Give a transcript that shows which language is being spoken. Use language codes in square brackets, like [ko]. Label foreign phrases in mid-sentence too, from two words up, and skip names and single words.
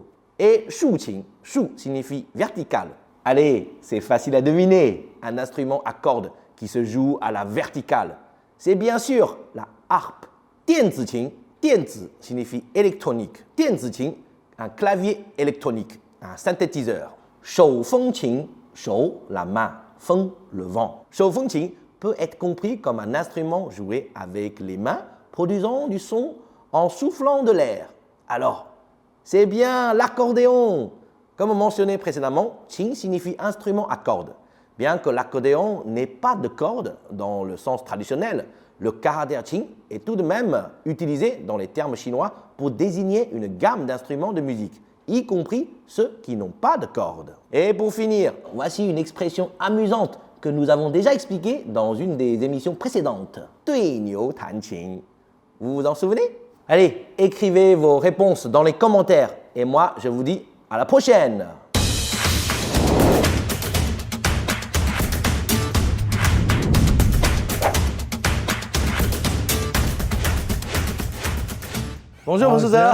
[fr] Et [zh] 竖琴, [fr] shu signifie vertical. Allez, c'est facile à deviner. Un instrument à cordes qui se joue à la verticale. C'est bien sûr la harpe. [zh] 电子琴, [fr] dianzi signifie électronique. [zh] 电子琴 [fr] un clavier électronique, un synthétiseur. [zh] 手风琴, 手, [fr] la main, 风, le vent. 手风琴 peut être compris comme un instrument joué avec les mains, produisant du son en soufflant de l'air. Alors, c'est bien l'accordéon. Comme mentionné précédemment, qin signifie instrument à cordes. Bien que l'accordéon n'ait pas de cordes dans le sens traditionnel, le karater qin est tout de même utilisé dans les termes chinois pour désigner une gamme d'instruments de musique, y compris ceux qui n'ont pas de cordes. Et pour finir, voici une expression amusante que nous avons déjà expliquée dans une des émissions précédentes. [zh] 对牛弹琴. [fr] Vous vous en souvenez? Allez, écrivez vos réponses dans les commentaires. Et moi, je vous dis à la prochaine. Bonjour, professeur.